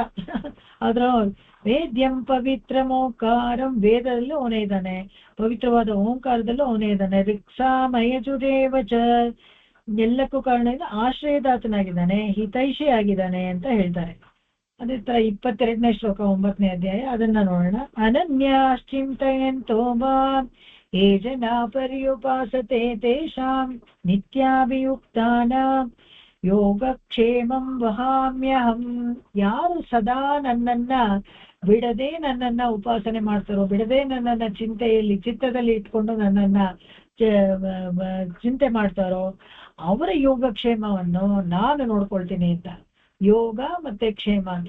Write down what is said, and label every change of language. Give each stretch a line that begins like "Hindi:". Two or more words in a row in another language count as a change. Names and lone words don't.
Kannada: ಅದ್ರ
Sanskrit: ವೇದ್ಯಂ ಪವಿತ್ರಂ ಓಂಕಾರಂ,
Kannada: ವೇದದಲ್ಲೂ ಅವನೇ ಇದ್ದಾನೆ, ಪವಿತ್ರವಾದ ಓಂಕಾರದಲ್ಲೂ ಅವನೇ ಇದ್ದಾನೆ.
Sanskrit: ರಿಕ್ಸಾಮಯಜುರೇವ ಚ,
Kannada: ಎಲ್ಲಕ್ಕೂ ಕಾರಣದಿಂದ ಆಶ್ರಯದಾತನಾಗಿದ್ದಾನೆ, ಹಿತೈಷಿ ಆಗಿದ್ದಾನೆ ಅಂತ ಹೇಳ್ತಾರೆ. ಅದೇ ತರ 22ನೇ ಶ್ಲೋಕ 9ನೇ ಅಧ್ಯಾಯ, ಅದನ್ನ ನೋಡೋಣ.
Sanskrit: ಅನನ್ಯಾಶ್ಚಿಂತಯಂತೋ ಮಾಂ ಯೇ ಜನಾ ಪರ್ಯುಪಾಸತೆ ತೇಷಾಂ ನಿತ್ಯಾಭಿಯುಕ್ತಾನಾಂ ಯೋಗಕ್ಷೇಮಂ ವಹಾಮ್ಯಹಂ.
Kannada: ಯಾರು ಸದಾ ನನ್ನನ್ನ ಬಿಡದೆ ನನ್ನನ್ನ ಉಪಾಸನೆ ಮಾಡ್ತಾರೋ, ಬಿಡದೆ ನನ್ನನ್ನ ಚಿತ್ತದಲ್ಲಿ ಇಟ್ಕೊಂಡು ನನ್ನನ್ನ ಚಿಂತೆ ಮಾಡ್ತಾರೋ ಅವರ ಯೋಗಕ್ಷೇಮವನ್ನು ನಾನು ನೋಡ್ಕೊಳ್ತೀನಿ ಅಂತ. ಯೋಗ ಮತ್ತೆ ಕ್ಷೇಮ ಅಂತ.